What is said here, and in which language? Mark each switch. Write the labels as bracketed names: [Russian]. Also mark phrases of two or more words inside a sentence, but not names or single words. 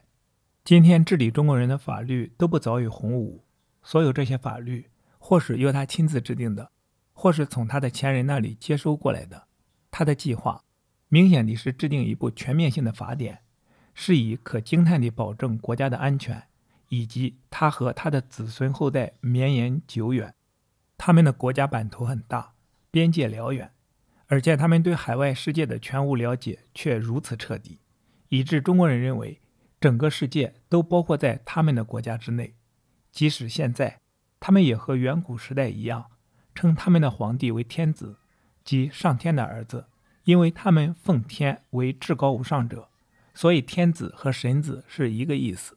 [Chinese] 今天治理中國人的法律都不早於洪武，所有這些法律或是由他親自制定的，或是從他的前人那裡接收過來的。他的計劃明顯地是制定一部全面性的法典，是以可驚嘆地保證國家的安全，以及他和他的子孫後代綿延久遠。他們的國家版圖很大，邊界遼遠，而且他們對海外世界的全无了解卻如此徹底，以致中國人認為整個世界都包括在他們的國家之內。即使現在，他們也和遠古時代一樣，稱他們的皇帝為天子，即上天的兒子，因為他們奉天為至高無上者，所以天子和神子是一個意思。